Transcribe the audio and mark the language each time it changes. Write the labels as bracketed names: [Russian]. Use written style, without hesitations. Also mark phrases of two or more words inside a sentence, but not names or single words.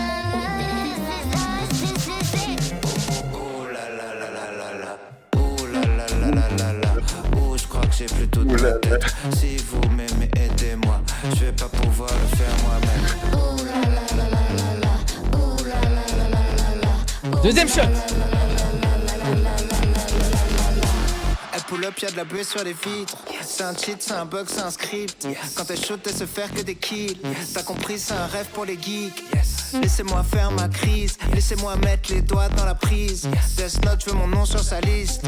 [French] Oh là là là là là là. Oh là là là là là là. Oh, je crois que j'ai plus toute ma tête. Si vous m'aimez, aidez-moi. Je vais pas pouvoir le faire moi-même. Oh là là là là là là. Oh là là là là là là. Deuxième shot. Elle [English] pull up, [French] y'a de la buée sur les vitres. C'est un cheat, c'est un bug, c'est un script. Quand elle shoot, elle se faire que des kills. T'as compris, c'est un rêve pour les geeks. Laissez-moi faire ma crise. Laissez-moi mettre les doigts dans la prise. Death Note, je veux mon nom sur sa liste.